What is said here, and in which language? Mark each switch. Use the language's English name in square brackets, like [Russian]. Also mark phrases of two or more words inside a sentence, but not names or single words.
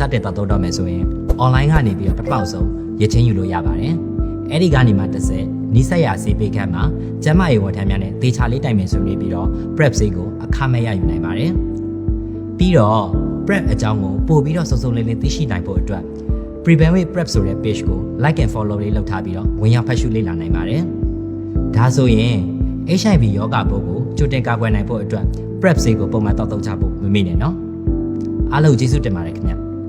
[Burmese] တင်တောက်တော့မယ်ဆိုရင် online ကနေပြီးတော့ပထမဆုံးရချင်းယူလို့ရပါတယ်အဲ့ဒီကနေမှတစ်ဆက်နီးစပ် ရာဆေးပေးခန်းမှာကျန်းမာရေးဝန်ထမ်းများနဲ့သေချာလေးတိုင်ပင်ဆွေးနွေးပြီးတော့ PrEP ဆေးကိုအခမဲ့ရယူနိုင်ပါတယ်ပြီးတော့ PrEP အကြောင်းကိုပို့ပြီးတော့စုံစုံလင်းလင်းသိရှိနိုင်ဖို့အတွက် Prevent with PrEP ဆိုတဲ့ page ကို [English] like and follow [Burmese] လေးလုပ်ထားပြီးတော့ဝင်ရောက်ဖတ်ရှုလေ့လာနိုင်ပါတယ်ဒါဆိုရင် HIV ရောဂါပိုးကိုကြိုတင်ကာကွယ်နိုင်ဖို့အတွက် PrEP ဆေးကိုပုံမှန်တောက်သုံးကြဖို့မမေ့နဲ့နော်အားလုံးကျေးဇူးတင်ပါတယ်ခင်ဗျ